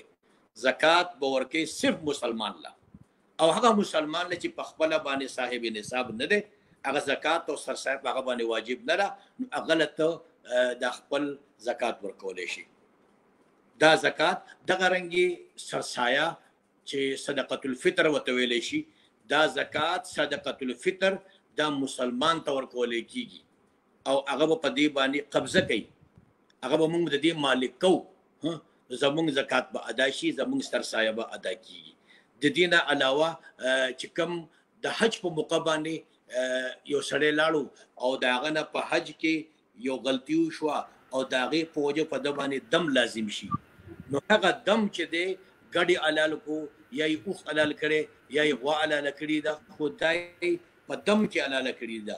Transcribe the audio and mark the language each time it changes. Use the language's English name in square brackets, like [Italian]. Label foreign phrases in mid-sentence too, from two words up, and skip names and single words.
[Pashto] زکات به ورکوي صرف مسلمان له، او هغه مسلمان له چې په خپله باندې صاحب نصاب نه دی، هغه زکات او سرسایه په هغه باندې واجب نه ده، هغه له ته د خپل زکات ورکولی شي. دا زکات دغه رنګې سرسایه چې [Arabic] صدقة الفطر [Pashto] ورته ویلی شي، دا زکات [Arabic] صدقة الفطر [Pashto] دا مسلمان ته ورکولی کېږي او هغه به په دې باندې قبضه کوي، هغه به موږ د دې مالک کوو، زموږ زکات به ادا شي، زموږ سرسایه به ادا کېږي. د دې نه علاوه چې کوم د حج په موقع باندې یو سړی لاړو او د هغه نه په حج کې یو غلطي وشوه او د هغې په وجه په ده باندې دم لازم شي، نو هغه دم چې دی ګډې حلال کو یا یې اوښ حلال کړی یا یې غوا حلاله کړې ده، خو دا یې په دم کې حلاله کړې ده.